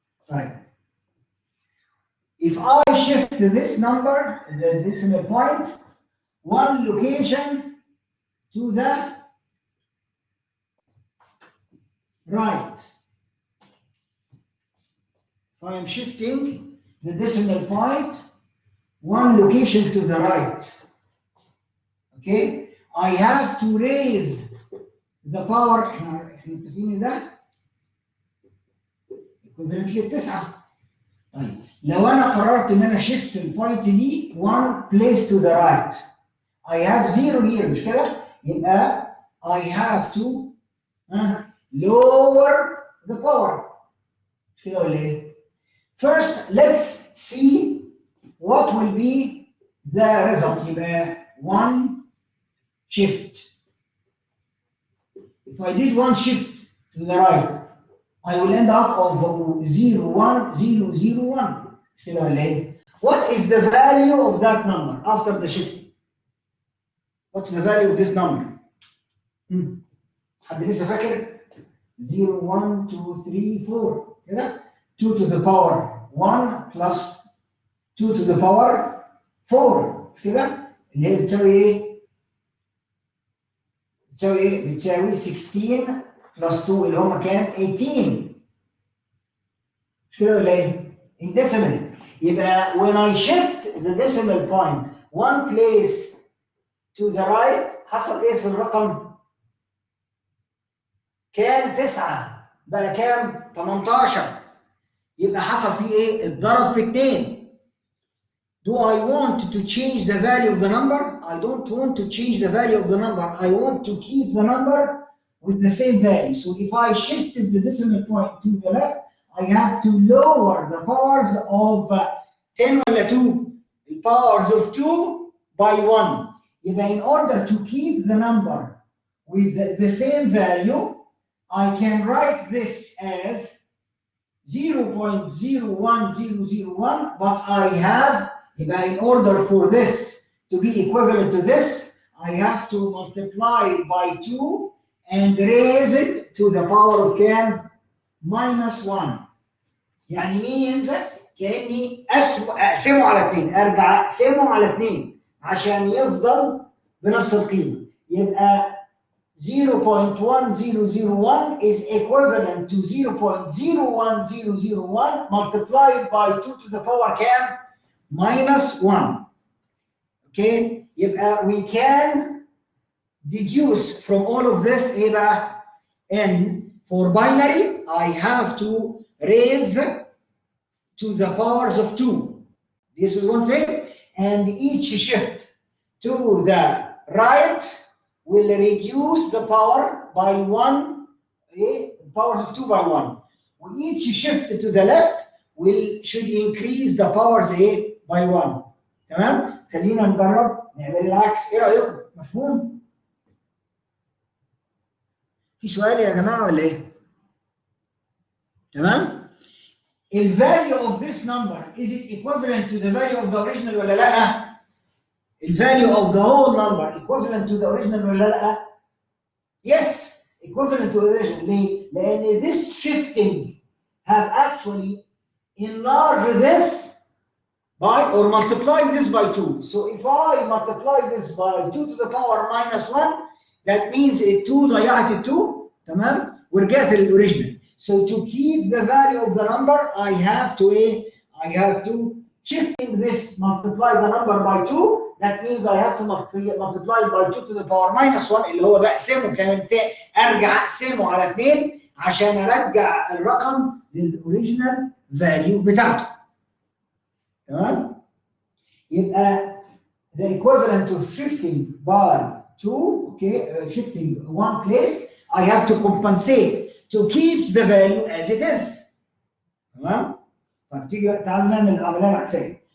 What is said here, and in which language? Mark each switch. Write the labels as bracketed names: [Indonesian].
[English] Right. If I shift this number, the decimal point, one location to the right. If I am shifting the decimal point, one location to the right. Okay? I have to raise the power. [Arabic] احنا متفقين ده equivalent للتسعة. طيب لو انا قررت ان انا shift البوينت دي [English] one place to the right, I have 0 here [Arabic] مش كده؟ يبقى [English] I have to lower the power. First, let's see what will be the result. [Arabic] يبقى 1 shift. [English] If I did 1 shift to the right, I will end up of 0, 1, 0, 0, 1. What is the value of that number after the shift? What's the value of this number? [Arabic] حد لسه فاكر؟ 0, 1, 2, 3, 4 كده؟ [English] 2 to the power 1 plus 2 to the power 4 [Arabic] مش كده؟ اللي هي بتساوي ايه؟ بتساوي ايه؟ بتساوي [English] 16 plus 2 [Arabic] اللي هم كام؟ 18 مش كده ولا ايه؟ [English] In decimal. يبقى when I shift the decimal point one place to the right [Arabic] حصل ايه في الرقم؟ كان 9 بقى كام؟ 18. يبقى حصل فيه ايه؟ اتضرب في 2. [English] Do I want to change the value of the number? I don't want to change the value of the number. I want to keep the number with the same value. So if I shifted the decimal point to the left, I have to lower the powers of 10 ولا 2. The powers of 2 by 1. يبقى in order to keep the number with the same value, I can write this as 0.01001, but I have, in order for this to be equivalent to this, I have to multiply it by 2 and raise it to the power of كام؟ -1. [Arabic] يعني means كأني أقسمه على 2، أرجع أقسمه على 2 عشان يفضل بنفس القيمة. [English] يبقى 0.1001 is equivalent to 0.01001 multiplied by 2 to the power كام؟ -1. Okay, we can deduce from all of this [Arabic] ايه بقى؟ [English] And for binary I have to raise to the powers of 2. This is one thing, and each shift to the right will reduce the power by 1, powers of 2 by 1. Each shift to the left should increase the powers by 1. [Arabic] تمام؟ خلينا نجرب نعمل العكس. ايه رأيكم؟ مفهوم؟ في سؤال يا جماعة ولا ايه؟ تمام؟ [English] The value of this number, is it equivalent to the value of the original [Arabic] ولا لا؟ [English] The value of the whole number equivalent to the original ولا لا؟ Yes, equivalent to the original. [Arabic] ليه؟ لأن [English] this shifting have actually enlarged this by or multiply this by 2. So if I multiply this by 2 to the power -1, that means 2 [Arabic] ضيعت 2. تمام؟ ورجعت للأوريجينال. [English] So to keep the value of the number, I have to shifting this, multiply the number by 2. That means I have to multiply by 2 to the power -1 [Arabic] اللي هو بقسمه كمان ارجع اقسمه على 2 عشان ارجع الرقم للاوريجينال فاليو بتاعته. تمام؟ يبقى [English] the equivalent of shifting by 2, okay, shifting one place, I have to compensate to keep the value as it is. [Arabic] تمام؟ طب تعالوا نعمل العمليه العكسيه.